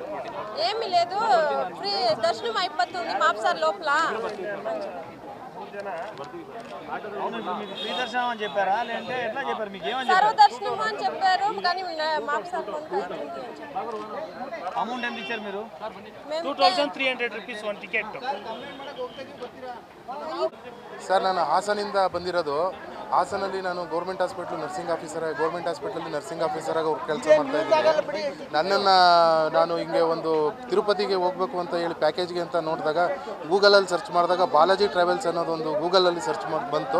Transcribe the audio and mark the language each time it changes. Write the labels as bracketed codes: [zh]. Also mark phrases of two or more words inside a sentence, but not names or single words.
[te] ఏమీ లేదు, ఫ్రీ దర్శనం అయిపోతుంది మాప్సార్ లోపల. మీకు ఫ్రీ దర్శనం అని చెప్పారా లేదంటే ఎట్లా చెప్పారు? మీకు ఏమని సర్వ దర్శనం అని చెప్పారు కానీ మాప్సార్ కొంత అవుతుంది. అమౌంట్ ఎంత ఇచ్చారు మీరు? [kn] 2300 rupees ಒಂದು ಟಿಕೆಟ್. ಸರ್, ನಾನು ಹಾಸನಿಂದ ಬಂದಿರೋದು. ಹಾಸನಲ್ಲಿ ನಾನು [en] government hospital nursing officer [kn] ಆಗಿ ಕೆಲಸ ಮಾಡ್ತಾ ಇದ್ದೀನಿ. ನಾನು ಹಿಂಗೆ ಒಂದು ತಿರುಪತಿಗೆ ಹೋಗಬೇಕು ಅಂತ ಹೇಳಿ ಪ್ಯಾಕೇಜ್ಗೆ ಅಂತ ನೋಡಿದಾಗ ಗೂಗಲಲ್ಲಿ ಸರ್ಚ್ ಮಾಡಿದಾಗ ಬಾಲಾಜಿ ಟ್ರಾವೆಲ್ಸ್ ಅನ್ನೋದು ಒಂದು ಗೂಗಲಲ್ಲಿ ಸರ್ಚ್ ಮಾಡಿ ಬಂತು.